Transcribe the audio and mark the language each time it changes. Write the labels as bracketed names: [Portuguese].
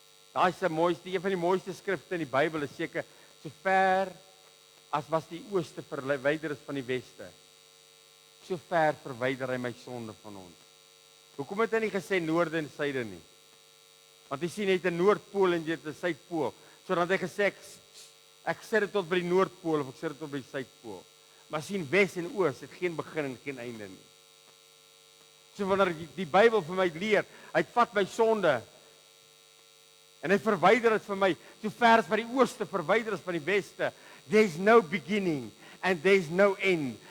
[Afrikaans] Daai is een van die mooiste skrifte in die Bybel, is seker so ver as was die ooste verwyder is van die weste. So ver verwyder hy my sonde van ons. Hoekom het hy nie gesê noorde en suide nie? Want jy sien net 'n noordpool en jy het 'n suidpool. So dan het hy gesê ek sit dit tot by die noordpool of ek sit dit tot by die suidpool. Maar sien wes en oos het geen begin en geen einde nie. So wanneer die Bybel vir my leer, hy vat my sonde en hy verwyder dit vir my so ver as wat die ooste verwyder is van die weste. [English] There's no beginning and there's no end.